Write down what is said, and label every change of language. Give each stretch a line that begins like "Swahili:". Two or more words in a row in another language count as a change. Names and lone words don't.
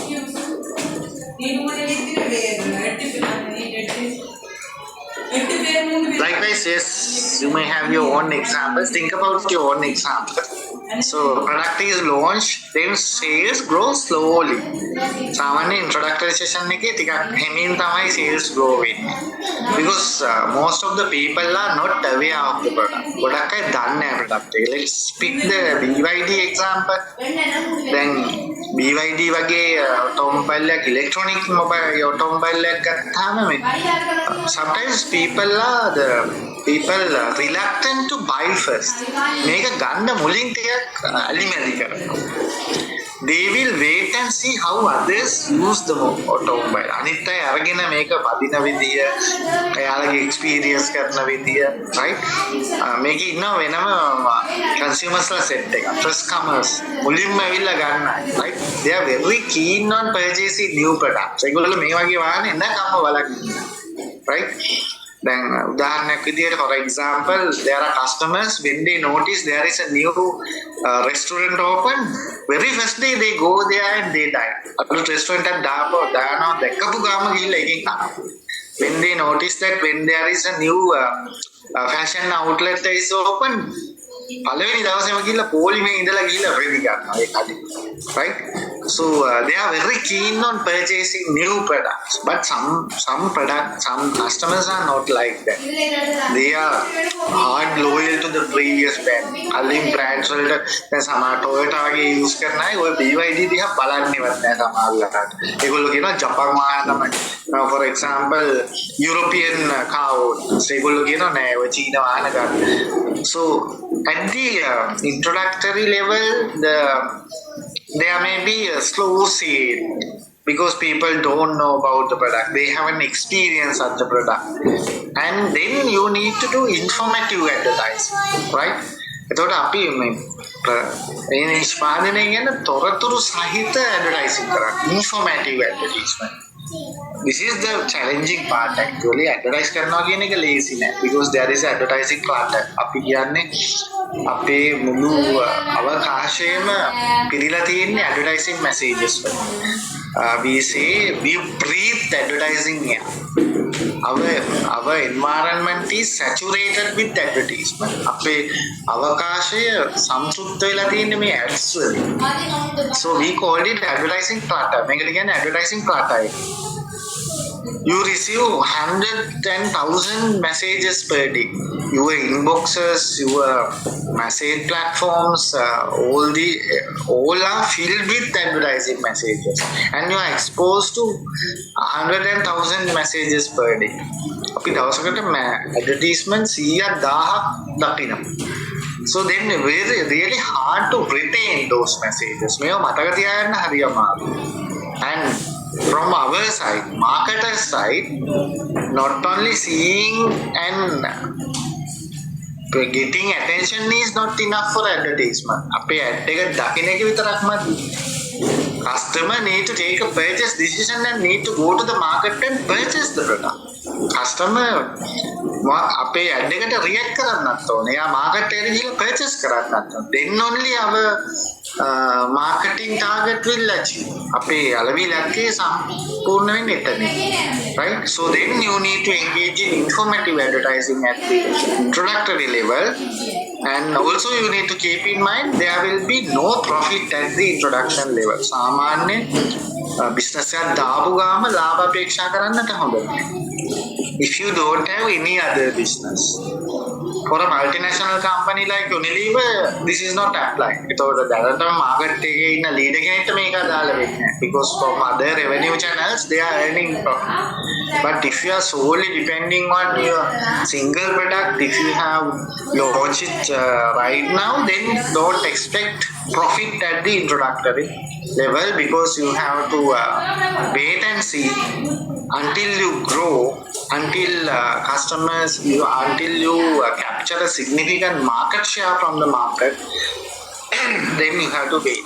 English: Likewise, yes, you may have your own examples. Think about your own example. So, product is launched, then sales grow slowly.
Sinhala: Samanya introductory session එකේ ටිකක් හැමින් තමයි
English: sales grow
Sinhala: වෙන්නේ.
English: Because most of the people are not aware of the product.
Sinhala: ගොඩක් අය දන්නේ නැහැ product එක.
English: Let's pick the BYD example. Then BYD වගේ automobile එකක් electronic mobile automobile
Sinhala: එකක් ගත්තාම මේ
English: sometimes people are reluctant to buy first.
Sinhala: මේක ගන්න මුලින් ටිකක් අලිමැලි කරනවා.
English: They will wait and see how others use the automobile.
Sinhala: අනිත් අය අරගෙන මේක වදින විදිය, එයාලගේ experience කරන විදිය, right? මේකේ ඉන්නවා වෙනම consumers ලා set එක.
English: First comers
Sinhala: මුලින්ම ඇවිල්ලා ගන්න අය, right?
English: They are very keen on purchasing new products.
Sinhala: ඒගොල්ලෝ මේ වගේ වාහන එන්නකම්ම බලන්නේ, right?
English: Then
Sinhala: උදාහරණයක් විදියට
English: for example there are customers when they notice there is a new restaurant open very first day they go there and they dine.
Sinhala: අලුත් restaurant එකක් දානවා දැක්කපු ගාම ගිහිල්ලා එකෙන් කනවා.
English: When they notice that when there is a new fashion outlet is open
Sinhala: පළවෙනි දවසේම ගිහිල්ලා පොලිමේ ඉඳලා ගිහිල්ලා රෙදි ගන්නවා ඒ කඩේ.
English: Right? So they are very keen on purchasing new products, but some customers are not like that. They are hard loyal to the previous brand.
Sinhala: අලින් brands වලට දැන් සමහර Toyota වගේ use කරන අය ඔය BYD දිහා බලන්නේවත් නැහැ සමහරවිට. ඒගොල්ලෝ කියනවා ජපාන් වාහන තමයි.
English: For example, European car owners
Sinhala: ඒගොල්ලෝ කියනවා නෑ ඔය චීන වාහන ගන්න.
English: So at the introductory level, there may be a slow sale because people don't know about the product. They haven't experienced such a product. And then you need to do informative advertising, right?
Sinhala: එතකොට අපි මේ නිෂ්පාදනය ගැන තොරතුරු සහිත advertising කරා.
English: Informative advertisement. This is the challenging part actually. Advertise
Sinhala: කරනවා කියන එක
English: lazy නෑ because there is advertising clutter.
Sinhala: අපි කියන්නේ අපේ මුළු අවකාශයේම පිරීලා තියෙන්නේ
English: advertising messages
Sinhala: වලින්.
English: We say we breathe advertising here. Our environment is saturated with advertisement.
Sinhala: අපේ අවකාශය සම්සුද්ධ වෙලා තියෙන්නේ මේ ads වලින්.
English: So we called it advertising clutter.
Sinhala: මේකට කියන්නේ
English: advertising clutter. You receive 110,000 messages per day. Your inboxes, your message platforms, all are filled with advertising messages, and you are exposed to 110,000 messages per day.
Sinhala: අපි දවසකට advertisement 100,000ක් දකිනවා.
English: So then very really hard to retain those messages.
Sinhala: මේව මතක තියාගන්න හරි අමාරුයි.
English: And from our side, marketer side, not only seeing and getting attention is not enough for advertisement.
Sinhala: අපේ ad එක දකින්න එක විතරක් මදි.
English: Customer need to take a purchase decision and need to go to the market and purchase the product.
Sinhala: Customer අපේ ad එකට react කරන්නත් ඕනේ. එයා market එකට ගිහලා purchase කරන්නත් ඕනේ.
English: Then only our marketing target will achieve.
Sinhala: අපේ අලවි ලක්ෂය සම්පූර්ණ වෙන්නේ එතන. Right?
English: So then you need to engage in informative advertising at the introductory level, and also you need to keep in mind there will be no profit at the introduction level.
Sinhala: සාමාන්‍ය business එකක් දාපු ගාම ලාභ අපේක්ෂා කරන්නට හොඳ නැහැ.
English: If you don't have any other business, For a multinational company like Unilever, this is not applied. Because the market in a leader because from other revenue channels they are earning profit. But if you are solely depending on your single product, if you have launched it right now, then don't expect profit at the introductory level because you have to wait and see until you grow, until until you capture a significant market share from the market, then you have to wait.